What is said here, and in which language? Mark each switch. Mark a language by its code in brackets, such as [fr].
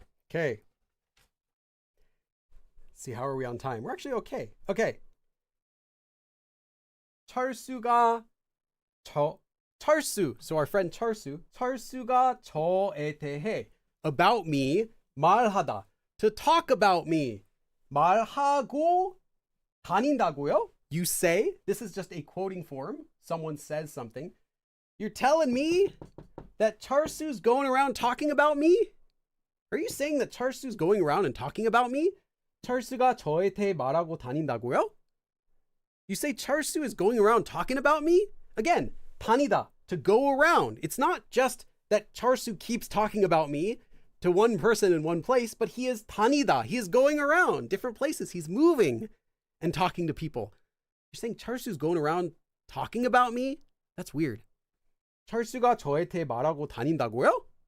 [en] Okay. See, how are we on time? We're actually okay. Okay. [ko] 철수가 철수. [en] So our friend 철수. [ko] 철수가 저에 대해 [en] about me [ko] 말하다. [en] To talk about me. [ko] 말하고 다닌다고요? [en] You say. This is just a quoting form. Someone says something. You're telling me that 철수's going around talking about me? Are you saying that 철수's going around and talking about me? [ko] 철수가 저에 대해 말하고 다닌다고요? [en] You say 철수 is going around talking about me? Again, 다니다, to go around. It's not just that 철수 keeps talking about me to one person in one place, but he is 다니다. He is going around different places. He's moving and talking to people. You're saying 철수's going around talking about me? That's weird. [ko] 철수가 저에 대해 말하고 다닌다고요?